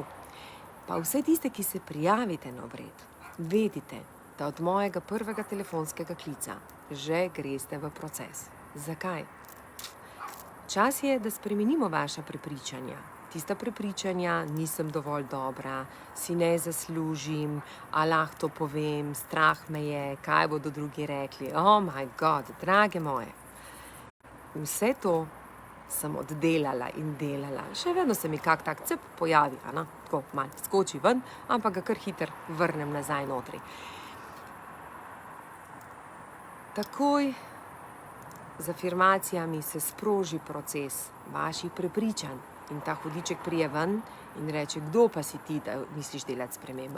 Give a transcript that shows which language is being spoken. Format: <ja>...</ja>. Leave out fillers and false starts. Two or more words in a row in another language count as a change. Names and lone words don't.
<sl>Pa vse tiste, ki se prijavite na obred, vedite, da od mojega prvega telefonskega klica že greste v proces. Zakaj? Čas je, da spremenimo vaša prepričanja. Tista prepričanja, nisem dovolj dobra, si ne zaslužim, a lahko to povem, strah me je, kaj bodo drugi rekli.</sl> <en>Oh my god,</en> <sl>drage moje. Vse to sem oddelala in delala. Še vedno se mi kak tak cep pojavi, tako malo skoči ven, ampak ga kar hiter vrnem nazaj notri. Takoj z afirmacijami se sproži proces vaših prepričanj in ta hudiček prije ven in reče, kdo pa si ti, da misliš delati spremembo.</sl>